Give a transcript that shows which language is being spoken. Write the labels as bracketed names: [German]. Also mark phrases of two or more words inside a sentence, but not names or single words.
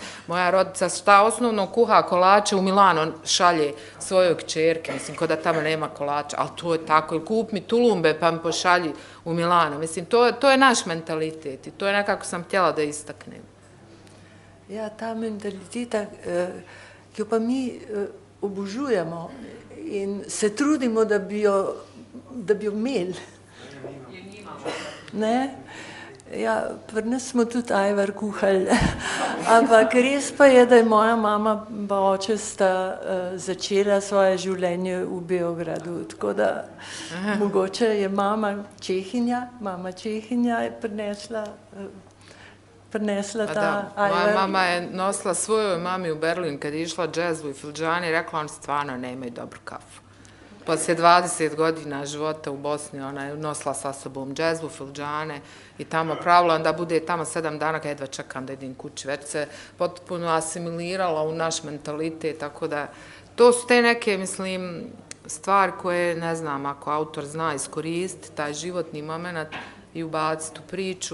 [Bosnian] Moja rodica šta osnovno kuha kolače u Milano šalje svojoj kćerke, mislim, kod da tamo nema kolača, ali to je tako, ili kup mi tulumbe pa mi pošalji u Milano. Mislim, to je naš mentalitet i to je nekako sam htjela da istaknem. [Slovenian] Ja, ta mentaliteta, ki jo pa mi obožujemo in se trudimo, da bi jo imeli. Ne? Ja, pri nas smo tudi ajvar kuhali, ampak res pa je, da je moja mama pa oče sta začela svoje življenje v Beogradu, tako da mogoče je mama Čehinja je prinesla prinesla [Bosnian] Pa [Slovenian] ta [Bosnian] da, moja [Slovenian] ajvar. [Bosnian] mama je nosila svojoj mami u Berlin kad je išla džezvu i filđani i rekla oni stvarno nemaju dobru kafu. Poslije 20 godina života u Bosni ona je nosila sa sobom džezvu, filđane i tamo pravila, onda bude tamo 7 dana kad jedva čekam da idem kući. Već se potpuno asimilirala u naš mentalitet, tako da to su te neke, mislim, stvari koje, ne znam, ako autor zna iskoristiti, taj životni moment i ubaciti u priču.